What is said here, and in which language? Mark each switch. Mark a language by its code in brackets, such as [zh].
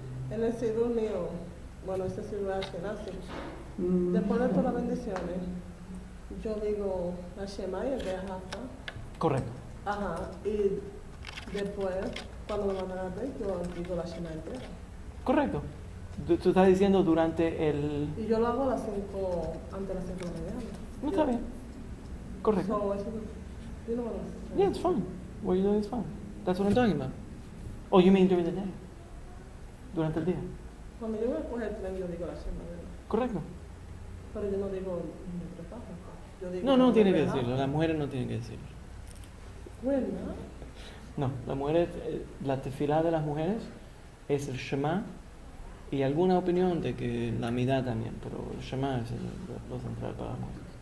[es] en el Sidur mío, bueno, este Sidur Ashkenazi, después de todas las bendiciones, yo digo la Shema y el Be'ahafa. Correcto. Ajá, y después, cuando me mandan a ver, yo digo la Shema entera. Correcto. Tú estás diciendo durante el... Y yo lo hago a las 5, antes de las 5 de la mañana. No está bien. Correcto. So, eso, yo no me lo sé. [en] Yeah, it's fine. What you're doing is fine. That's what I'm talking about. Oh, you mean during the day? [es] Durante el día. Cuando yo voy a coger el tren, yo digo la Shema, ¿verdad? Correcto. Pero yo no digo mientras pasa. Yo digo No tiene que Be'ahafa. decirlo. Las mujeres no tienen que decirlo. Bueno, No, las mujeres, la tefilá de las mujeres es el Shema y alguna opinión de que la midá también, pero el Shema es lo central para las mujeres.